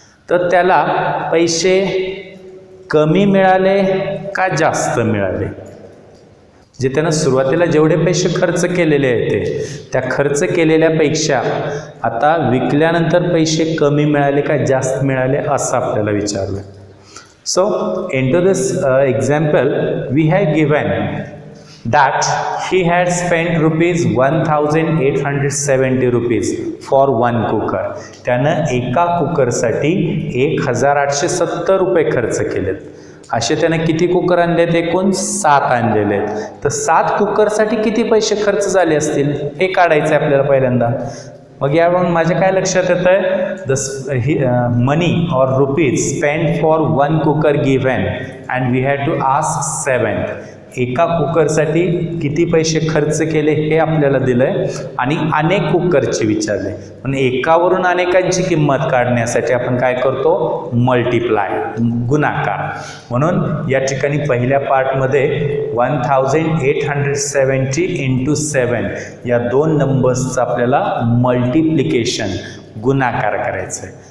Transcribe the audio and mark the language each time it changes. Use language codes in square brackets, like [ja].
[mr] तर त्याला पैसे कमी मिळाले का जास्त मिळाले? जे त्यानं सुरुवातीला जेवढे पैसे खर्च केलेले आहेत त्या खर्च केलेल्यापेक्षा आता विकल्यानंतर पैसे कमी मिळाले का जास्त मिळाले असं आपल्याला विचारलं. [en] So into this example we have given that he had spent rupees 1,870 rupees for one cooker. [mr] त्यानं एका कुकरसाठी 1,870 रुपये खर्च केलेत. असे त्यानं किती कुकर आणलेत? एकूण 7 आणलेले आहेत. तर 7 कुकरसाठी किती पैसे खर्च झाले असतील हे काढायचं आहे आपल्याला पहिल्यांदा. मग यावरून माझ्या काय लक्षात येतं आहे? [en] Money or rupees spend for one cooker given and we had to ask 7. [mr] एका कुकरसाठी किती पैसे खर्च केले हे आपल्याला दिलं आहे आणि अनेक कुकरचे विचारले. पण एकावरून अनेकांची किंमत काढण्यासाठी आपण काय करतो? मल्टिप्लाय, गुणाकार. म्हणून या ठिकाणी पहिल्या पार्टमध्ये 1,870 इंटू 7 या 2 नंबर्सचं आपल्याला मल्टिप्लिकेशन, गुणाकार करायचं आहे.